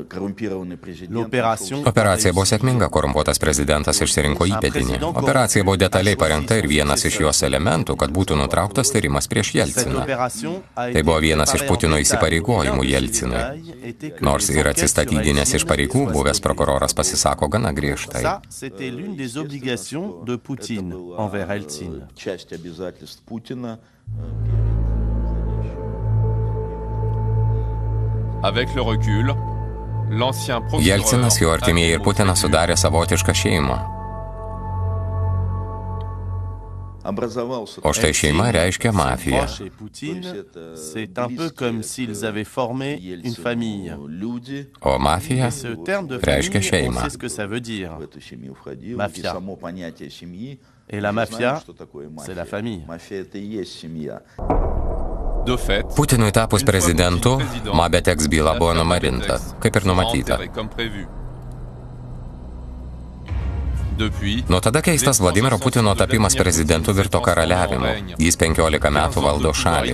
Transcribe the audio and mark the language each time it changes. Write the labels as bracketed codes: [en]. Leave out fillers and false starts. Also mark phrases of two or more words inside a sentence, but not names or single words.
[lt] Operacija buvo sėkminga, korumpuotas prezidentas išsirinko įpėdinį. Operacija buvo detaliai parengta ir vienas iš jos elementų, kad būtų nutrauktas tyrimas prieš Jelciną. Tai buvo vienas iš Putino įsipareigojimų Jelcinui. Nors ir atsistatydinęs iš pareigų, buvęs prokuroras pasisako gana griežtai. [fr] des obligations de Poutine envers Eltsine. Avec le recul, l'ancien procureur [lt] Jelcinas, jo artimieji ir Putinas sudarė savotišką šeimą. O štai šeima reiškia mafiją. [fr] C'est un peu comme s'ils avaient formé une famille. [lt] O mafija reiškia šeimą. [fr] C'est ce que ça veut dire. Mafia. Et la mafia, c'est la famille. [lt] Putinui tapus prezidentu, Mabeteks byla buvo numarinta, kaip ir numatyta. Nuo tada keistas Vladimiro Putino tapimas prezidentu virto karaliavimu. Jis 15 metų valdo šalį.